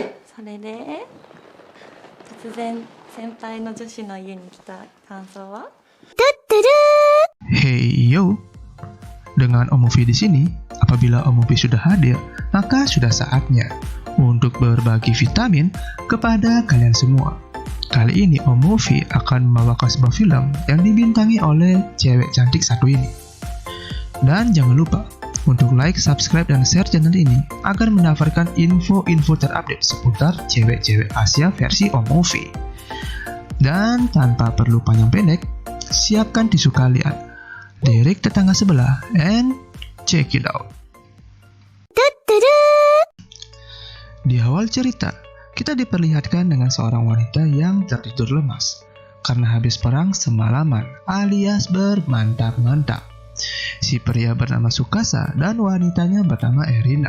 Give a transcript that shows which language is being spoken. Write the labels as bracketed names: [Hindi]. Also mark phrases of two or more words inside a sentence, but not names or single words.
[Japanese] それで突然先輩の女子の家に来た感想は? [English] Hey yo, [Indonesian] dengan Omovi di sini, apabila Omovi sudah hadir, maka sudah saatnya untuk berbagi vitamin kepada kalian semua. Kali ini Omovi akan membawakan sebuah film yang dibintangi oleh cewek cantik satu ini. Dan jangan lupa untuk like, subscribe, dan share channel ini agar mendapatkan info-info terupdate seputar cewek-cewek Asia versi Omovi. Dan tanpa perlu panjang pendek, siapkan tisu kalian, lirik tetangga sebelah, [English] and check it out. [Indonesian] Di awal cerita, kita diperlihatkan dengan seorang wanita yang tertidur lemas karena habis perang semalaman alias bermantap-mantap. Si pria bernama Tsukasa dan wanitanya bernama Erina.